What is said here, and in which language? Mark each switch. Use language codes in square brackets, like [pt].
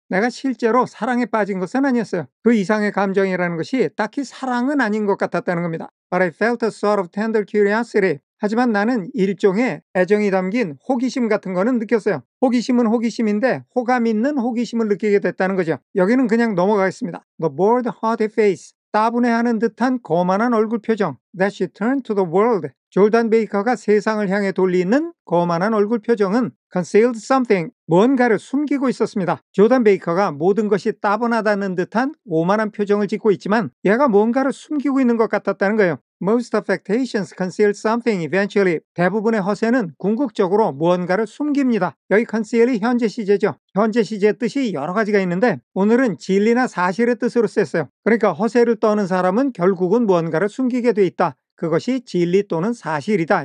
[ko] 내가 실제로 사랑에 빠진 것은 아니었어요. 그 이상의 감정이라는 것이 딱히 사랑은 아닌 것 같았다는 겁니다. [en] But I felt a sort of tender curiosity. [ko] 하지만 나는 일종의 애정이 담긴 호기심 같은 거는 느꼈어요. 호기심은 호기심인데 호감 있는 호기심을 느끼게 됐다는 거죠. 여기는 그냥 넘어가겠습니다. [en] The bored, haughty face. [ko] 따분해하는 듯한 거만한 얼굴 표정. [en] That she turned to the world. [ko] 졸단 베이커가 세상을 향해 돌리는 거만한 얼굴 표정은 [en] concealed something. [ko] 뭔가를 숨기고 있었습니다. 졸단 베이커가 모든 것이 따분하다는 듯한 오만한 표정을 짓고 있지만 얘가 뭔가를 숨기고 있는 것 같았다는 거예요. [en] Most affectations conceal something eventually. [ko] 대부분의 허세는 궁극적으로 무언가를 숨깁니다. 여기 conceal이 현재 시제죠. 현재 시제의 뜻이 여러 가지가 있는데 오늘은 진리나 사실의 뜻으로 썼어요. 그러니까 허세를 떠는 사람은 결국은 무언가를 숨기게 돼 있다. 그것이 진리 또는 사실이다.